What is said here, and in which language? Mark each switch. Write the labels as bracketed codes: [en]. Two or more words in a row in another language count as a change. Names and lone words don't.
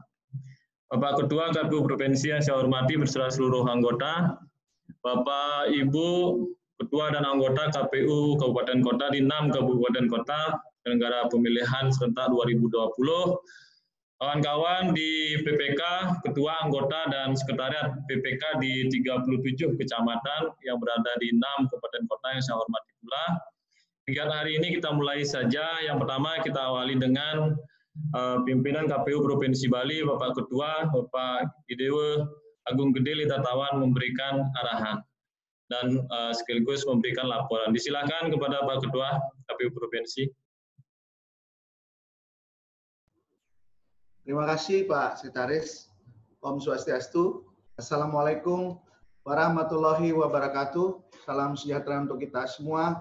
[id] Bapak Ketua KPU Provinsi yang saya hormati beserta seluruh anggota, Bapak Ibu Ketua dan anggota KPU Kabupaten Kota di 6 Kabupaten Kota penyelenggara pemilihan serentak 2020, kawan-kawan di PPK, Ketua, Anggota, dan Sekretariat PPK di 37 kecamatan yang berada di 6 Kabupaten Kota yang saya hormati pula. Kegiatan hari ini kita mulai saja. Yang pertama kita awali dengan pimpinan KPU Provinsi Bali, Bapak Ketua, Bapak Idewa Agung Gede Litatawan memberikan arahan dan sekaligus memberikan laporan. Disilakan kepada Pak Ketua KPU Provinsi. Terima kasih Pak Sekretaris. [ban] Om Swastiastu. [ar] السلام عليكم ورحمة الله وبركاته. [id] Salam sejahtera untuk kita semua.